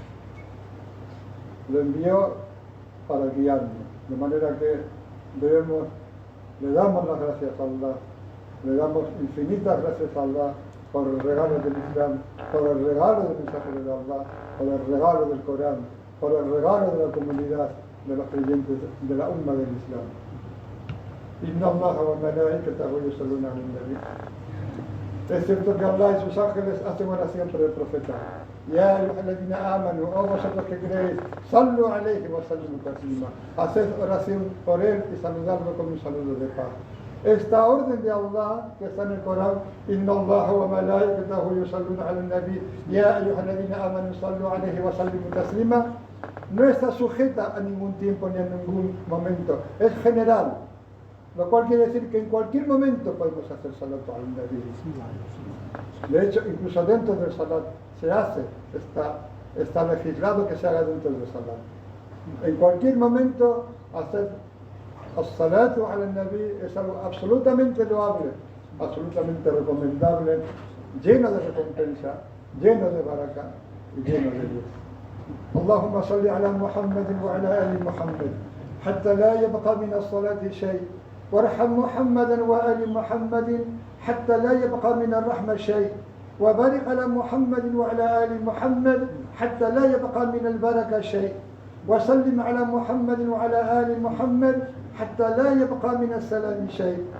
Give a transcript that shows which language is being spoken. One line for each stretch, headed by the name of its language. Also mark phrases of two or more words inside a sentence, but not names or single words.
Spanish: Lo envió para guiarnos, de manera que le damos las gracias a Allah, le damos infinitas gracias a Allah por el regalo del Islam, por el regalo del mensajero de Allah, por el regalo del Corán, por el regalo de la comunidad de los creyentes de la umma del Islam.
Arabic: إن الله وملائكته يصلون على النبي.
Spanish: Es cierto que Allah y sus ángeles hacen oración por el profeta.
Arabic: يا أيها الذين آمنوا,
Spanish: oh vosotros que creéis,
Arabic: صلوا عليه وسلموا تسليما.
Spanish: Haced oración por él y saludarlo con un saludo de paz. Esta orden de Allah que está en el Corán,
Arabic: إن الله وملائكته يصلون على النبي، يا أيها الذين آمنوا صلوا عليه وسلموا تسليما,
Spanish: no está sujeta a ningún tiempo ni a ningún momento, es general. Lo cual quiere decir que en cualquier momento podemos hacer
Arabic: صلاة على النبي.
Spanish: De hecho, incluso dentro del salat se hace, está legislado que se haga dentro del salat. En cualquier momento hacer
Arabic: الصلاة على النبي
Spanish: es algo absolutamente loable, absolutamente recomendable, lleno de recompensa, lleno de baraka y lleno de luz.
Arabic: اللهم صل على محمد وعلى آل محمد حتى لا يبقى من الصلاة شيء. وارحم محمدا وآل محمد حتى لا يبقى من الرحمة شيء وبارك على محمد وعلى آل محمد حتى لا يبقى من البركة شيء وسلم على محمد وعلى آل محمد حتى لا يبقى من السلام شيء.